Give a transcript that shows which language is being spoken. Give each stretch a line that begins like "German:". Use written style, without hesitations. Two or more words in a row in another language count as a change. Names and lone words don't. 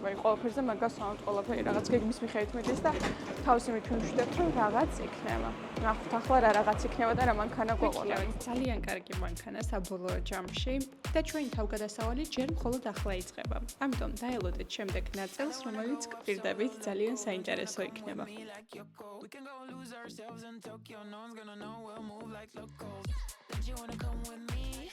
Georgian: ყველაფერზე მაგას ვამბობთ, ყველაფერი რაღაც გეგმის მიხედვით მიდის და თავისი მithunშდეთ რომ რაღაც იქნება. ნახოთ ახლა რა რაღაც იქნება და რა მანქანა გვეყოლებით. ძალიან კარგი მანქანა საბოლოო ჯამში და ჩვენი თავგადასავალი ჯერ მხოლოდ ახლა იწყება. ამიტომ დაელოდეთ შემდეგ ნაწილს, რომელიც გვპირდებით ძალიან საინტერესო იქნება.
English: We can go lose ourselves in Tokyo, no one's gonna know we'll move like locals. Don't you wanna come with me?